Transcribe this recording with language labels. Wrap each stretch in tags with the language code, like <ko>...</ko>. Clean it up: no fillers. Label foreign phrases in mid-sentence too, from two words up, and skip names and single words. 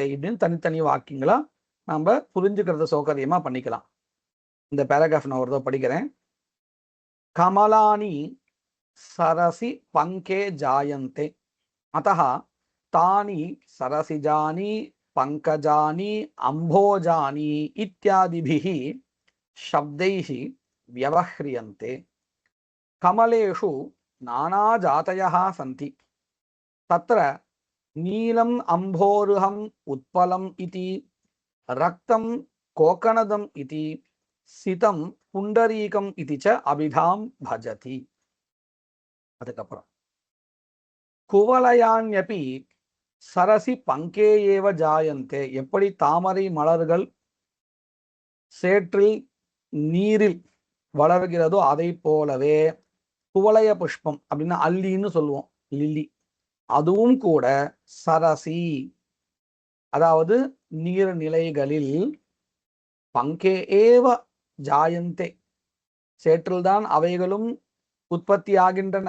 <ta>இப்படின்னு தனித்தனி வாக்கியங்களா நம்ம புரிஞ்சுக்கிறத சௌகரியமா பண்ணிக்கலாம். இந்த பேராகிராஃப் நான் ஒரு தடவை படிக்கிறேன்.</ta> <sa>कमलानि सरसि पङ्के जायन्ते अतः तानि सरसिजानि पङ्कजानि अम्भोजानि इत्यादिभिः शब्दैहि व्यवह्रियन्ते. कमलेषु नानाजातयः सन्ति. तत्र नीलम् अम्भोरुहम् उत्पलम् इति, रक्तं कोकनदम् इति, सितं पुण्डरीकम् इति च अभिधां भजति. அதுக்கப்புறம் कुवलयान्यपि सरसि पङ्के एव जायन्ते.</sa> <ta>எப்படி தாமரை மலர்கள் சேற்றில் நீரில் வளர்கிறதோ அதை போலவே குவலய புஷ்பம் அப்படின்னா அல்லின்னு சொல்லுவோம், லில்லி, அதுவும் கூட சரசி அதாவது நீர்நிலைகளில்</ta> <sa>पङ्के एव जायन्ते</sa> <ta>சேற்றில்தான் அவைகளும் உற்பத்தி ஆகின்றன.</ta>